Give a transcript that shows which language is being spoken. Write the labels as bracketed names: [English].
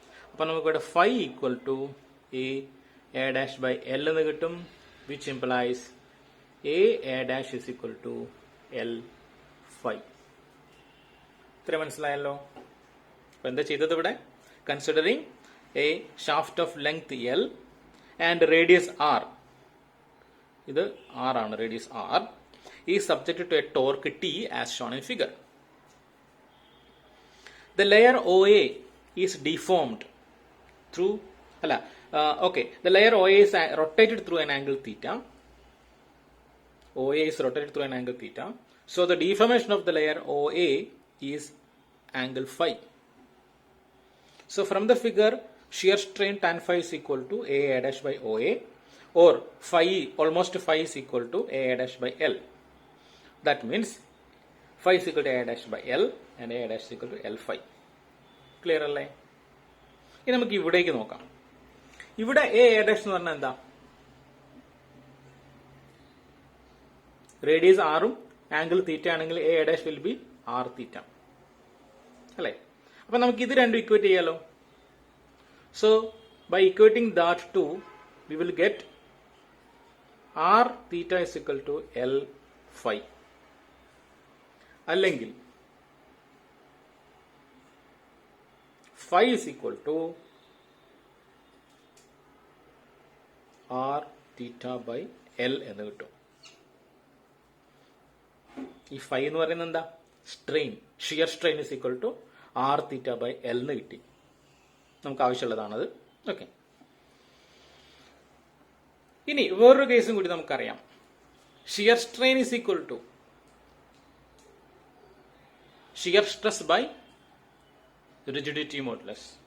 [Malayalam] അപ്പൊ നമുക്ക് ഇവിടെ [English] phi equal to A dash by L [Malayalam] എന്ന് കിട്ടും, [English] Which implies A dash is equal to L phi. [Malayalam] ഇത്ര മനസ്സിലായല്ലോ. അപ്പൊ എന്താ ചെയ്തത് ഇവിടെ? [English] considering a shaft of length L and radius R, [Malayalam] ഇത് ആർ ആണ്, [English] Radius R is subjected to a torque T as shown in figure. The layer OA is deformed through, the layer OA is rotated through an angle theta. OA is rotated through an angle theta. So the deformation of the layer OA is angle phi. So from the figure, shear strain tan phi is equal to A dash by OA, or phi, almost phi is equal to A dash by L. That means phi is equal to A dash by L and A dash is equal to L phi. [Malayalam] Clear അല്ലേ? ഇനി നമുക്ക് ഇവിടേക്ക് നോക്കാം. ഇവിടെ A dash എന്ന് പറഞ്ഞാൽ എന്താ? [English] Radius ആറും angle theta ആണെങ്കിൽ A dash will be R theta അല്ലേ? [Malayalam] അപ്പൊ നമുക്ക് ഇത് രണ്ടും ഇക്വേറ്റ് ചെയ്യാലോ. [English] So by equating that to we will get R theta is equal to L phi. അല്ലെങ്കിൽ phi is equal to r theta by L [Malayalam] എന്ന് കിട്ടും. [English] ഈ phi [Malayalam] എന്ന് പറയുന്നത് എന്താ? [English] strain, shear strain is equal to R theta by L [Malayalam] എന്ന് കിട്ടി. നമുക്ക് ആവശ്യമുള്ളതാണത്. ഓക്കെ, ഇനി വേറൊരു കേസും കൂടി നമുക്കറിയാം. [English] Shear strain is equal to shear stress by rigidity modulus.